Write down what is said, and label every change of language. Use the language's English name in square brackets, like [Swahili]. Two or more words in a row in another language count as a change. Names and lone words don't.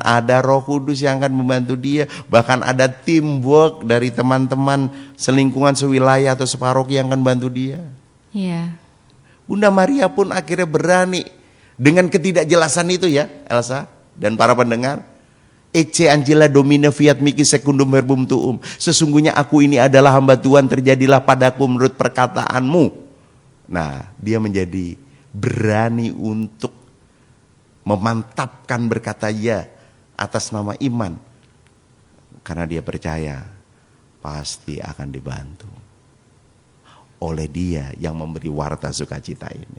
[Indonesian] Ada Roh Kudus yang akan membantu dia. Bahkan ada teamwork dari teman-teman selingkungan, sewilayah atau separoki yang akan bantu dia. Iya. Bunda Maria pun akhirnya berani dengan ketidakjelasan itu ya, Elsa dan para pendengar. [Latin] Ecce Angela Domina fiat mihi secundum verbum tuum. [Indonesian] Sesungguhnya aku ini adalah hamba Tuhan, terjadilah padaku menurut perkataanmu. Nah, dia menjadi berani untuk memantapkan berkata ya atas nama iman. Karena dia percaya pasti akan dibantu oleh dia yang memberi warta sukacita ini.